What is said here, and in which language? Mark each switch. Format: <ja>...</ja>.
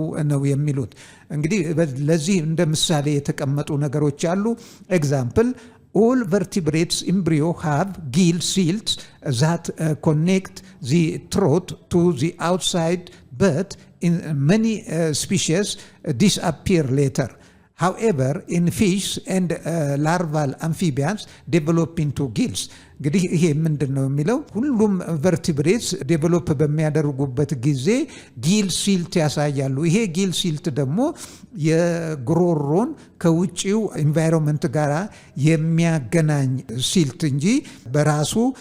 <am>ነው የሚሉት። እንግዲህ ለዚህ እንደ ምሳሌ የተቀመጡ ነገሮች አሉ።</am> <en>ኤግዛምፕል all vertebrates embryo have gill seals that connect the throat to the outside, but in many species disappear later. However, in fish and larval amphibians develop into gills.</en> <am>እንግዲህ ይሄ ምንድን ነው የሚለው ሁሉም ቨርቲብሬትስ ዴቨሎፕ በሚያደርጉበት ጊዜ ጊል ሲልት ያሳያሉ። ይሄ ጊል ሲልት ደግሞ የጉሮሮን ከውጪው ኢንቫይሮንመንት ጋር የሚያገናኝ ሲልት እንጂ በራሱ</am>